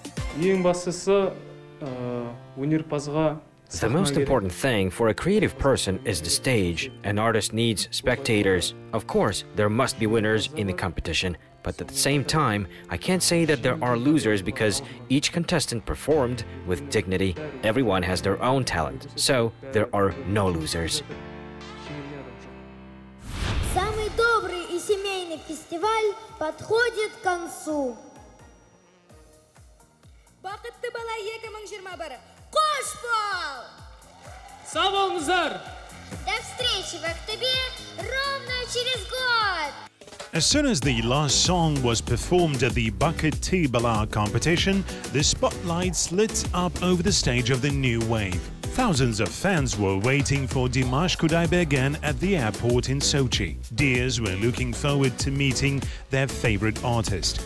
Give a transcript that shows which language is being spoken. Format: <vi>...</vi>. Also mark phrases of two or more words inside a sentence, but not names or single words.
<en>The most important thing for a creative person is the stage. An artist needs spectators. Of course, there must be winners in the competition, but at the same time, I can't say that there are losers because each contestant performed with dignity. Everyone has their own talent, so there are no losers.</en> <ru>Самый добрый и семейный фестиваль подходит к концу.</ru> <kk>Бақытты бала 2021. Қош бол! Сау болыңыздар!</kk> <ru>До встречи в октябре ровно через год!</ru> <en>As soon as the last song was performed at the Bakete Bala competition, the spotlights lit up over the stage of the new wave. Thousands of fans were waiting for Dimash Kudaibergen at the airport in Sochi. Dears were looking forward to meeting their favorite artist.</en>